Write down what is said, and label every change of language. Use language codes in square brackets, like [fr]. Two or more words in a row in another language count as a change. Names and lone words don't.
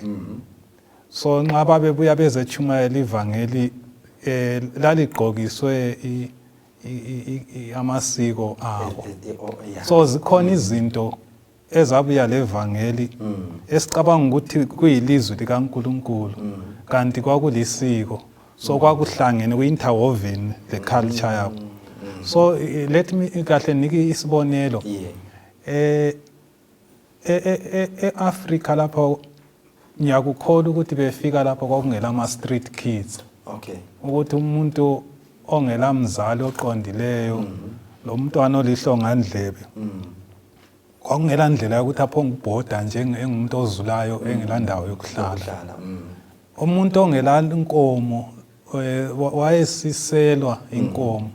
[nd] So nxa babebuya bezechumayela ivangeli laligqokiswe amasiko abo. So zikhona izinto ezabuya levangeli esicabanga ukuthi kuyilizwi likaNkulunkulu kanti kwakulisiko. So kwakuhlangene ku- [en] interwoven the culture [nd] yabo. So [en] let me [nd] kahle niki isibonelo. E-Afrika lapho ngiyakukholwa ukuthi befika lapho kwakungela ama- [en] street kids. [nd] Okay. Ukuthi umuntu ongela mzali oqondileyo lo mntwana olihlongandlebe kwakungela ndlela yokuthi aphonge ubhoda njengomuntu ozulayo engela ndawo yokuhlala. Umuntu ongela inkomo wayesiselwa inkomo.